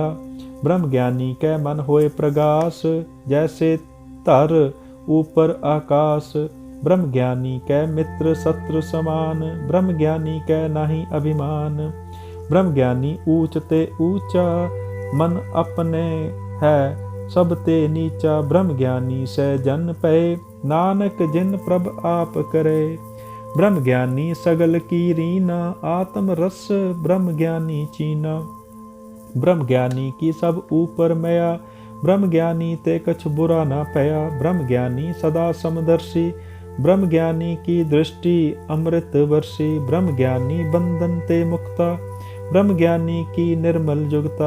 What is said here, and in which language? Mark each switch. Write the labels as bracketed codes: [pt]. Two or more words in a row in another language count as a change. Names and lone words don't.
[hi] ब्रह्म ज्ञानी कै मन होए प्रगास, जैसे धर ऊपर आकाश। ब्रह्म ज्ञानी कै मित्र शत्रु समान, ब्रह्म ज्ञानी कै नाही अभिमान। ब्रह्म ज्ञानी ऊंच ते ऊंचा, मन अपने है सब ते नीचा। ब्रह्म ज्ञानी सै जन पए, नानक जिन प्रभ आप करे। ब्रह्म ज्ञानी सगल की रीना, आत्म रस ब्रह्म ज्ञानी चीना। ब्रह्म ज्ञानी की सब ऊपर मया, ब्रह्म ज्ञानी ते कछ बुरा न पया। ब्रह्म ज्ञानी सदा समदर्शी, ब्रह्म ज्ञानी की दृष्टि अमृत वर्षी। ब्रह्म ज्ञानी बंधन ते मुक्ता, ब्रह्म ज्ञानी की निर्मल जुगता।